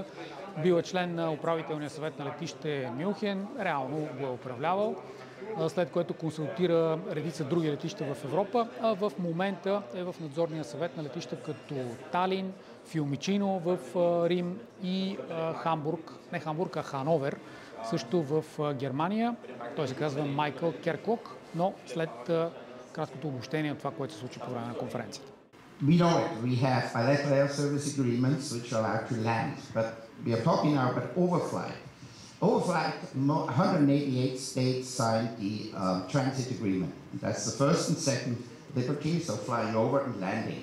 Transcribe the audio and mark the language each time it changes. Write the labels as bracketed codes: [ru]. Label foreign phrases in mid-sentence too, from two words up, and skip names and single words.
[bg] Бил е член на управителния съвет на летище Мюнхен, реално го е управлявал, след което консултира редица други летища в Европа, а в момента е в надзорния съвет на летища като Талин, Фиумичино в Рим и Хановер, също в Германия. Той се казва Майкъл Керклок, но след краткото обобщение от това, което се случи по време на конференцията. [en] We know it. We have bilateral air service agreements which are allowed to land, but we are talking now about overflight. Overflight, 188 states signed the transit agreement. That's the first and second liberties of flying over and landing.